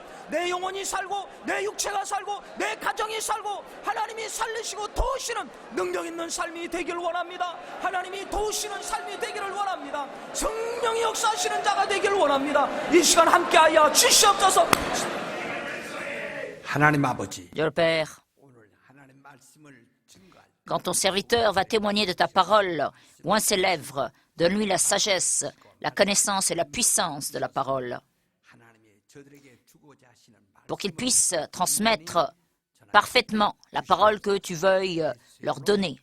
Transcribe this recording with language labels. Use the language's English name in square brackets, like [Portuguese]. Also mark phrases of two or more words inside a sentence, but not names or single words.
[Korean] 내 영혼이 살고 내 육체가 살고 내 가정이 살고 하나님이 살리시고 도우시는 능력 있는 삶이 되기를 원합니다. 하나님이 도우시는 삶이 되기를 원합니다. 성령이 역사하시는 자가 되기를 원합니다. 이 시간 함께하여 주시옵소서. 하나님 아버지, [French] Dieu le Père, quand ton serviteur va témoigner de ta parole, oint ses lèvres, donne-lui la sagesse, la connaissance et la puissance de la parole, pour qu'ils puissent transmettre parfaitement la parole que tu veuilles leur donner.